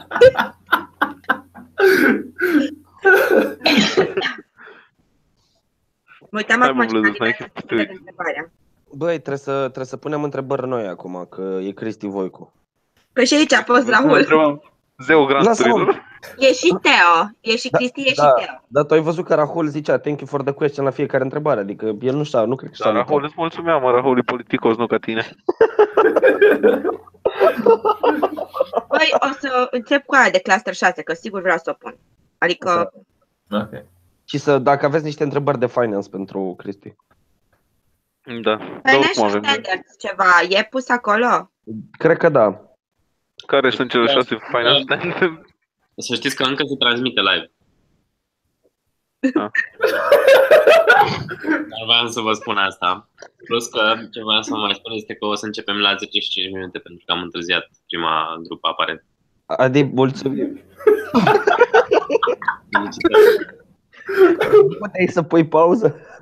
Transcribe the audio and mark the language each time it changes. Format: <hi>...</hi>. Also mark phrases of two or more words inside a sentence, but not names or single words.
<ro>Mă uitam acum ce întrebarea. Băi, trebuie să punem întrebări noi acum, că e Cristi Voicu. Păi și aici a fost Rahul. Zeu granturilor. E și Teo. E și Cristi, e și Teo. Dar tu ai văzut că Rahul zicea</ro> <en>thank you for the question</en> <ro>la fiecare întrebare. Adică el nu știa, nu cred că știa. Rahul, îți mulțumeam, mă, Rahul e politicos, nu ca tine. Băi, o să încep cu aia de cluster 6, că sigur vreau să o pun. Adică... Ok. Și dacă aveți niște întrebări de finance pentru Cristi. Da.</ro> <en>Financial standards</en> <ro>ceva, e pus acolo? Cred că da. Care sunt cele 6</ro> <en>financial standards?</en> <ro>Să știți că încă se transmite live. Dar vreau să vă spun asta. Plus că ce vreau să vă mai spun este că o să începem la 10 și 5 minute pentru că am întârziat prima grupă aparent. Adi, mulțumim. Puteai să pui pauză?</ro>